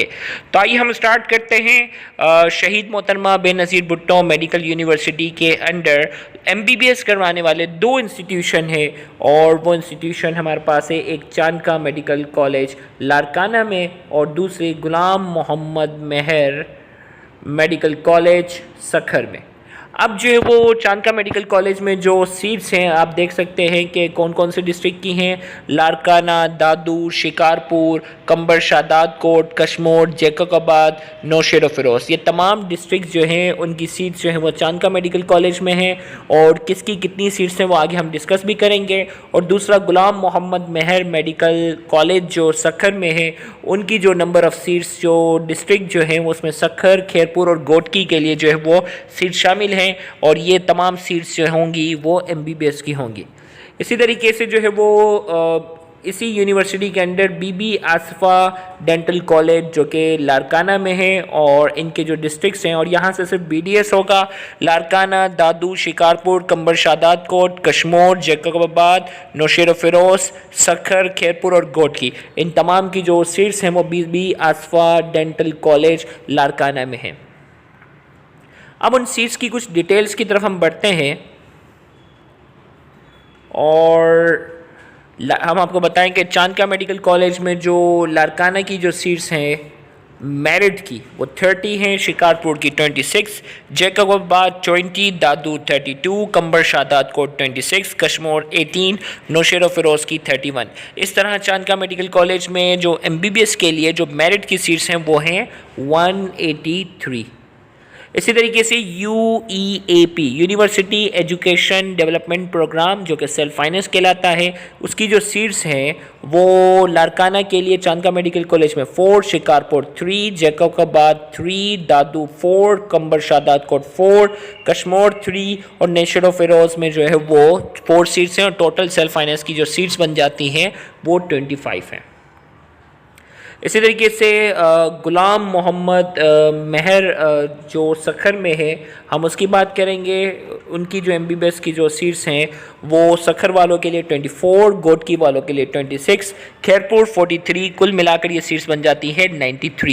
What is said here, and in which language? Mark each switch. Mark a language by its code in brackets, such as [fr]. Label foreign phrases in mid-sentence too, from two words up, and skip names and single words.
[ur] تو آئیے ہم اسٹارٹ کرتے ہیں۔ شہید محترمہ بینظیر بھٹو میڈیکل یونیورسٹی کے انڈر ایم بی بی ایس کروانے والے دو انسٹیٹیوشن ہے اور وہ انسٹیٹیوشن ہمارے پاس ہے، ایک چانڈکا میڈیکل کالج لاڑکانہ میں اور دوسری غلام محمد مہر میڈیکل کالج سکھر میں. اب جو ہے وہ چانڈکا میڈیکل کالج میں جو سیٹس ہیں آپ دیکھ سکتے ہیں کہ کون کون سے ڈسٹرکٹ کی ہیں. لاڑکانہ، دادو، شکارپور، قمبر شہدادکوٹ، کشمور، جیکب آباد، نوشہرو فیروز, یہ تمام ڈسٹرکٹ جو ہیں ان کی سیٹس جو ہیں وہ چانڈکا میڈیکل کالج میں ہیں اور کس کی کتنی سیٹس ہیں وہ آگے ہم ڈسکس بھی کریں گے. اور دوسرا غلام محمد مہر میڈیکل کالج جو سکھر میں ہے، ان کی جو [en] number of seats [ur] جو ڈسٹرکٹ جو ہیں وہ اس میں سکھر، خیرپور اور گھوٹکی کے لیے جو ہے وہ سیٹ شامل ہیں اور یہ تمام سیٹس جو ہوں گی وہ ایم بی بی ایس کی ہوں گی. اسی طریقے سے جو ہے وہ اسی یونیورسٹی کے انڈر بی بی آصفہ ڈینٹل کالج جو کہ لاڑکانہ میں ہے اور ان کے جو ڈسٹرکٹس ہیں، اور یہاں سے صرف بی ڈی ایس ہوگا. لاڑکانہ، دادو، شکارپور، قمبر شہدادکوٹ، کشمور، جیکب آباد، نوشہرو فیروز، سکھر، خیرپور اور گھوٹکی، ان تمام کی جو سیٹس ہیں وہ بی بی آصفہ ڈینٹل کالج لاڑکانہ میں ہیں. اب ان سیٹس کی کچھ ڈیٹیلز کی طرف ہم بڑھتے ہیں اور ہم آپ کو بتائیں کہ چانڈکا میڈیکل کالج میں جو لاڑکانہ کی جو سیٹس ہیں میرٹ کی وہ 30 ہیں، شکارپور کی 26, جیکب آباد 20، دادو 32، قمبر شہدادکوٹ 26، کشمور 18، نوشہرو فیروز کی 31. اس طرح چانڈکا میڈیکل کالج میں جو ایم بی بی ایس کے لیے جو میرٹ کی سیٹس ہیں وہ ہیں 183. اسی طریقے سے یو ای اے پی یونیورسٹی ایجوکیشن ڈیولپمنٹ پروگرام جو کہ [en] self finance [ur] کہلاتا ہے، اس کی جو سیٹس ہیں وہ لاڑکانہ کے لیے چانڈکا میڈیکل کالج میں 4, شکارپور 3، جیکب آباد 3، دادو 4، قمبر شہدادکوٹ 4، کشمور 3 اور نوشہرو فیروز میں جو ہے وہ 4 سیٹس ہیں اور [en] total self finance [ur] کی جو سیٹس بن جاتی ہیں وہ 25 ہیں. اسی طریقے سے غلام محمد مہر جو سکھر میں ہے ہم اس کی بات کریں گے. ان کی جو ایم بی بی ایس کی جو سیٹس ہیں وہ سکھر والوں کے لیے 24، گھوٹکی والوں کے لیے 26، خیرپور 43، کل ملا کر یہ سیٹس بن جاتی ہے 93.